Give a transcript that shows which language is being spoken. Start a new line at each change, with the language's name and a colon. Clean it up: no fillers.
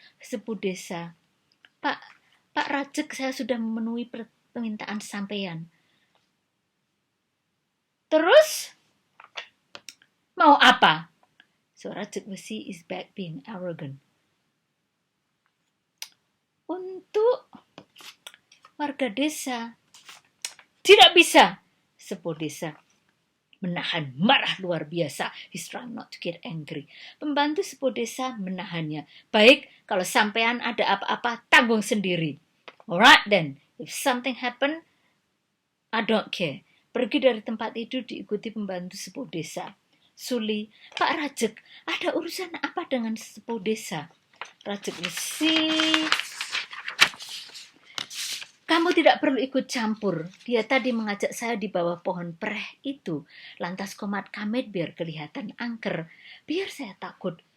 Indonesian: Sepuh desa, Pak Rajek, saya sudah memenuhi permintaan sampean. Terus mau apa?
English: So Rajek Wesi is back being arrogant.
Indonesian: Untuk warga desa, tidak bisa. Sepuh desa menahan marah luar biasa.
English: He's trying not to get angry.
Indonesian: Pembantu sepuh desa menahannya. Baik, kalau sampean ada apa-apa, tanggung sendiri.
English: Alright then, if something happen, I don't care.
Indonesian: Pergi dari tempat itu diikuti pembantu sepuh desa. Suli, Pak Rajek, ada urusan apa dengan sepuh desa? Rajek Wesi, kamu tidak perlu ikut campur. Dia tadi mengajak saya di bawah pohon preh itu. Lantas komat Kamit biar kelihatan angker. Biar saya takut.